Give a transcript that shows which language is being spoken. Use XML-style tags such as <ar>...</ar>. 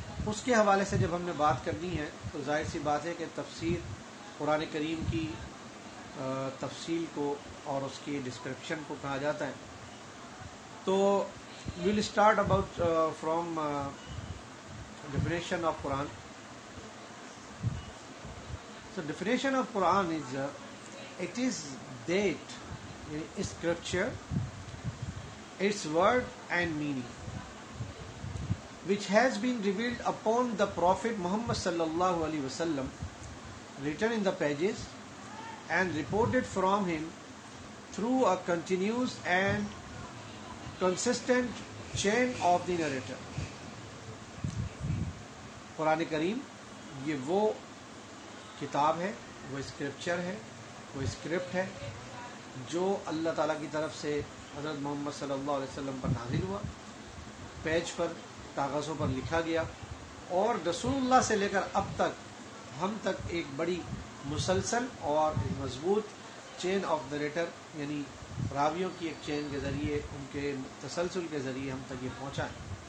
<ur>اس کے حوالے سے جب ہم نے بات کرنی ہے تو ظاہر سی بات ہے کہ تفسیر قرآن کریم کی تفصیل کو اور اس کی ڈسکرپشن کو کہا جاتا ہے.</ur> <en>تو well start about from definition of Quran. So definition of Quran is it is that scripture, its word and meaning, which has been revealed upon the Prophet Muhammad sallallahu alaihi wasallam, written in the pages and reported from him through a continuous and consistent chain of the narrator.</en> <ur>قرآن کریم یہ وہ کتاب ہے، وہ scripture ہے، وہ script ہے جو اللہ تعالیٰ کی طرف سے حضرت محمد صلی اللہ علیہ وسلم پر نازل ہوا، پیج پر کاغذوں پر لکھا گیا، اور رسول اللہ سے لے کر اب تک ہم تک ایک بڑی مسلسل اور مضبوط چین آف نریٹر، یعنی راویوں کی ایک چین کے ذریعے، ان کے تسلسل کے ذریعے ہم تک یہ پہنچا ہے.</ur>